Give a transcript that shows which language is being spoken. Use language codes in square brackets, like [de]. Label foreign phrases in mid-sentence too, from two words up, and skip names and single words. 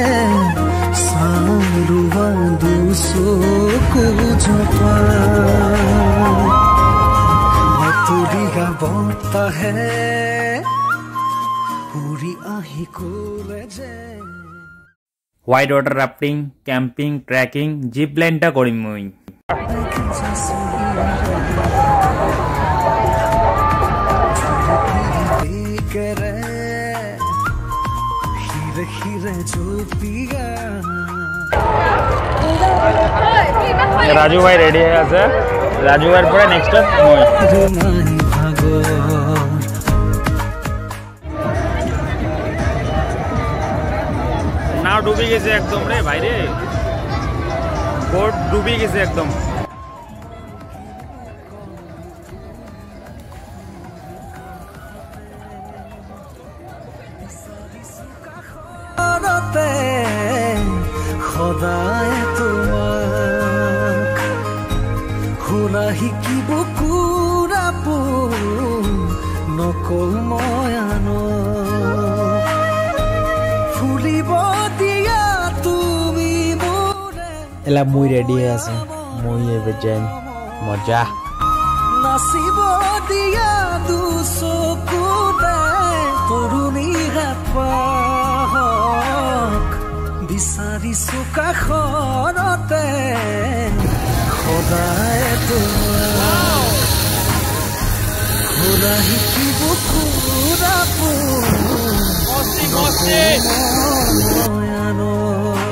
[as] চাৰুৱা দুচকু জপা বাতৰিয়া বতাহে উৰি আহি ক'লে যে [en] White water rafting, camping, trekking, zip line-ta [as] করিম মই। [bn] রাজু ভাই রেডি হয়ে আছে, রাজু ভাইয়ের পরে নেক্সট মই। নাও ডুবে গেছে একদম রে ভাই রে, বোট ডুবে গেছে একদম। [as] সদায় তোমাক শুনা শিকিব কুৰাপো নকল ময়ান ফুলিব দিয়া তুমি মোৰে। [bn] এলা মুই রেডি হয়ে আছে, মুই এবে যাই মজা। [as] নাচিব দিয়া দুচকুতে তৰুণী হেঁপাহক বিচাৰিছো কাষৰতে সদায় তোমাক শুনা শিকিব কুৰাপো